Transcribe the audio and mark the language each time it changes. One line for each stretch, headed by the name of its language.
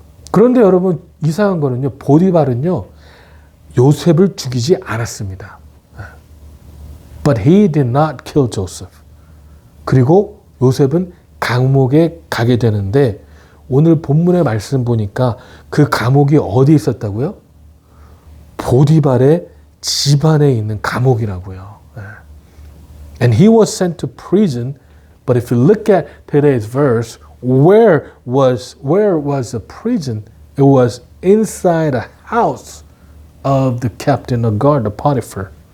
Korean: 그런데 여러분, 이상한 거는요, 보디발은요, 요셉을 죽이지 않았습니다.
English: But he did not kill Joseph.
Korean: 그리고 요셉은 감옥에 가게 되는데, 오늘 본문의 말씀 보니까 그 감옥이 어디 있었다고요? 보디발의 집안에 있는 감옥이라고요.
English: And he was sent to prison. But if you look at today's verse, where was the prison? It was inside a house of the captain of guard, the Potiphar.